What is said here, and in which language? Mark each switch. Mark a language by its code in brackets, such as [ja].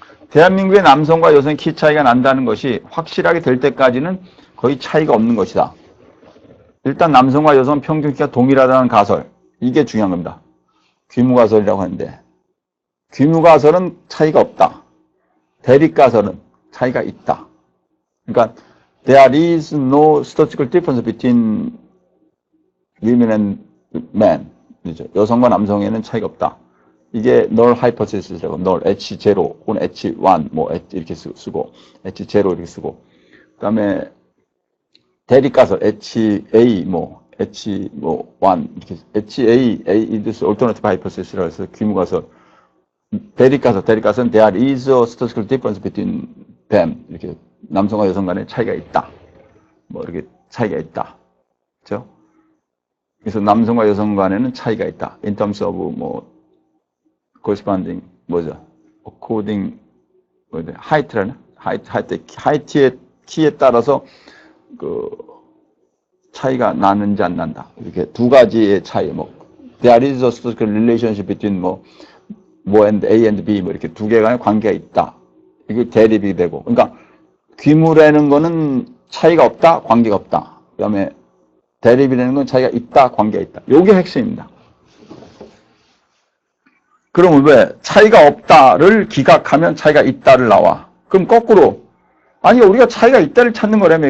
[ko] 대한민국의 남성과 여성의 키 차이가 난다는 것이 확실하게 될 때까지는 거의 차이가 없는 것이다. 일단 남성과 여성 평균 키가 동일하다는 가설. 이게 중요한 겁니다. 귀무가설이라고 하는데, 귀무가설은 차이가 없다. 대립가설은 차이가 있다. 그러니까 [en] there is no statistical difference between women and men. [ko] 그렇죠? 여성과 남성에는 차이가 없다. 이게 [en] null hypothesis [ko] 라고, null H0 혹은 H1 뭐 이렇게 쓰고 H0 이렇게 쓰고, 그다음에 대립가설 HA 뭐 H 뭐 1 이렇게 [en] HA is alternative hypothesis [ko] 라고 해서 귀무가설. 대립가설은 [en] there is a statistical difference between them. [ko] 이렇게 남성과 여성 간에 차이가 있다. 뭐 이렇게 차이가 있다. 그렇죠? 그래서 남성과 여성 간에는 차이가 있다. [en] In terms of [ko] 뭐 [en] corresponding [ko] 뭐죠? [en] according height라나? [ko] height의 키에 따라서 그 차이가 나는지 안 난다. 이렇게 두 가지의 차이. [en] 뭐 there is a statistical relationship between 뭐 and A and B [ko] 뭐 이렇게 두 개 간의 관계가 있다. 이게 대립이 되고. 그러니까 귀무라는 거는 차이가 없다, 관계가 없다. 그다음에 대립이라는 건 차이가 있다, 관계가 있다. 요게 핵심입니다. 그러면 왜 차이가 없다를 기각하면 차이가 있다를 나와. 그럼 거꾸로 아니 우리가 차이가 있다를 찾는 거라며.